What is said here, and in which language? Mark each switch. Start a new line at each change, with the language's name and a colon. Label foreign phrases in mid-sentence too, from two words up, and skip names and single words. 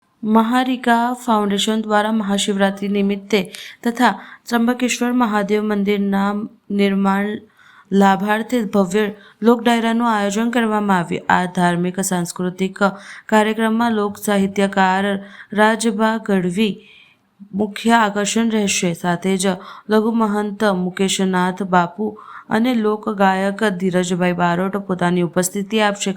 Gujarati: મહારિકા ફાઉન્ડેશન દ્વારા મહાશિવરાત્રિ નિમિત્તે તથા ત્ર્યંબકેશ્વર મહાદેવ मंदिરના નિર્માણ લાભાર્થે ભવ્ય લોક ડાયરાનું આયોજન કરવામાં આવ્યું। આ ધાર્મિક સાંસ્કૃતિક કાર્યક્રમમાં લોક સાહિત્યકાર રાજભા ગઢવી મુખ્ય આકર્ષણ રહેશે। સાથે જ લઘુ મહંત મુકેશનાથ બાપુ અને લોક ગાયક ધીરજભાઈ બારોટ પોતાની ઉપસ્થિતિ આપશે।